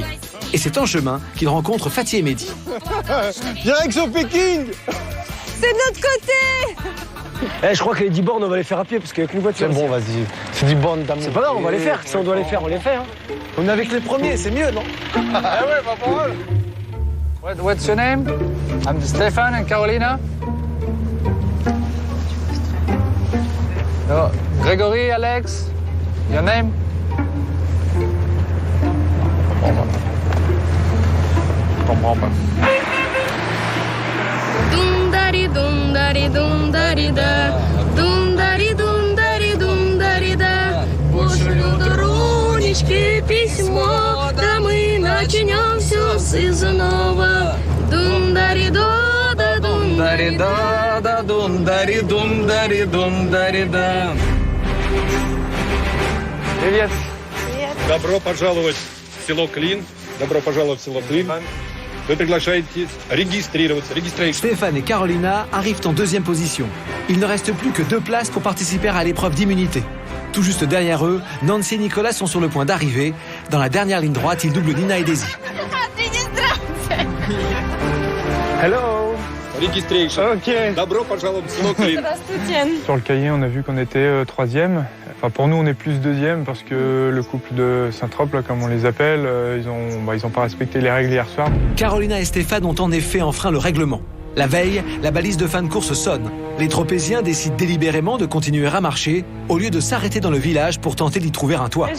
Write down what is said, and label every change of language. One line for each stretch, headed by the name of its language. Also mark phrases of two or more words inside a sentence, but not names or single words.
French: Et c'est en chemin qu'ils rencontrent Fatih et Mehdi. Direction Pékin. C'est de notre côté. Je crois que les 10 bornes, on va les faire à pied parce qu'avec une voiture. C'est bon, vas-y. C'est du borne d'amour. C'est pas grave, on va les faire. Si on doit les faire, on les fait. Hein. On est avec les premiers, c'est mieux, non? Ah ouais, pas pour eux.
English: What's your name? I'm Stefan and Carolina. No, Gregory, Alex. Your name?
French: Je comprends pas. Dum-dari, dum-dari, dum-dari-da. Dum-dari, dum-dari, dum-dari-да.
Russian: Пошлю дружечке письмо, да мы начнем все с изного. Дум-дари-до-да, Дум-дари-да, дум-дари-дум-дари-дум-дари-да. Привет. Добро пожаловать в село Клин. Добро пожаловать в село Клин. Вы приглашаете регистрироваться.
French: Stéphane et Carolina arrivent en deuxième position. Il ne reste plus que 2 places pour participer à l'épreuve d'immunité. Tout juste derrière eux, Nancy et Nicolas sont sur le point d'arriver. Dans la dernière ligne droite, ils doublent Nina et Daisy.
English: Hello. Registration. Ok.
Russian: Добро пожаловать в село Клин. Здравствуйте.
French: Sur le cahier, on a vu qu'on était 3e. Enfin, pour nous, on est plus deuxième parce que le couple de Saint-Trope, là, comme on les appelle, ils ont pas respecté les règles hier soir. Carolina et Stéphane ont en effet enfreint le règlement. La veille, la balise de fin de course sonne. Les Tropéziens décident délibérément de continuer à marcher au lieu de s'arrêter dans le village pour tenter d'y trouver un toit.